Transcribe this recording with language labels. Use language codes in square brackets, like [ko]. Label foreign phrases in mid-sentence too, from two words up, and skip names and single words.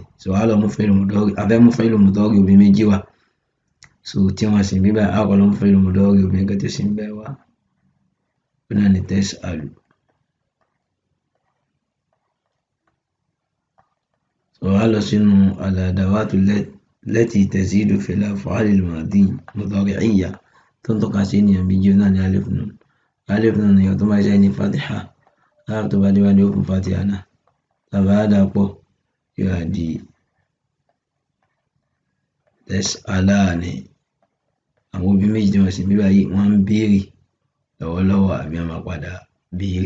[yo] So a lọ mú [ar] فعل مضارع [yo] a fẹ́ mú [ar] فعل مضارع [yo] obìnrin méjì wá. So tí wọ́n sì ń bí báyìí a kọ́ lọ mú [ar] فعل مضارع [yo] obìnrin kan tí ó sì ń báyìí wá ó náà ni tas'alu. So a lọ sínú [ar] الأدوات التي تزيد في الأفعال المضارعية [yo] tó ń tọ́ka sí ènìyàn méjì náà ni [ar] ألف نون. ألف نون [yo] ni tó máa ṣe ní fatiha láàrú tó bá dé wá ní ó fún fatiha náà tàbá dà pọ̀ yóò wá di tas'alani. Àwọn obìnrin méjì tí wọ́n sì ń bí báyìí wọ́n ń béèrè lọ́wọ́lọ́wọ́ àbí wọ́n máa padà béèrè.